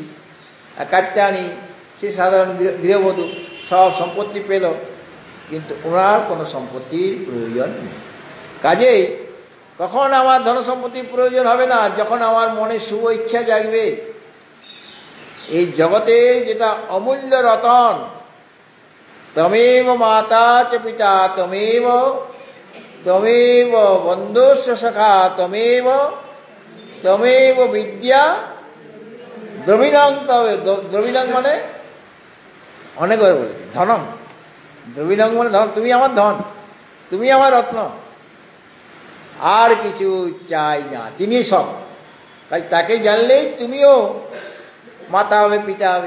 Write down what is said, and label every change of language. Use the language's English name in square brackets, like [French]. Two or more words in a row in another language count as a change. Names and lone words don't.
[Bangla] আর কাত্যায়নী সে সাধারণ গৃহবধূ, সব সম্পত্তি পেল, কিন্তু ওনার কোনো সম্পত্তির প্রয়োজন নেই। কাজেই কখন আমার ধন সম্পত্তির প্রয়োজন হবে না? যখন আমার মনে শুভ ইচ্ছা জাগবে। এই জগতের যেটা অমূল্য রতন, [Sanskrit] তমেব মাতা চ পিতা তমেব তমেব বন্ধুস্য সখা তমেব তমেব বিদ্যা দ্রবিণং। [Bangla] তবে দ্রবিণং মানে অনেকবার বলেছি, ধনম। দ্রবিণং মানে ধন, তুমি আমার ধন, তুমি আমার রত্ন, আর কিছু চাই না, তিনি সব। তাই তাকে জানলেই তুমিও মাতা হবে, পিতা হবে।